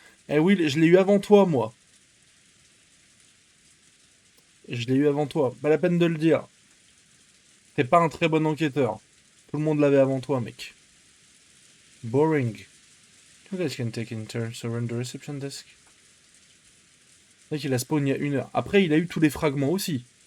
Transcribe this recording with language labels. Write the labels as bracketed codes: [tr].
[fr] Eh oui, je l'ai eu avant toi, moi. Je l'ai eu avant toi. Pas la peine de le dire. T'es pas un très bon enquêteur. Tout le monde l'avait avant toi, mec. [en] Boring. You guys can take in turns around the reception desk. [fr] C'est vrai qu'il a spawn il y a 1 heure. Après, il a eu tous les fragments aussi.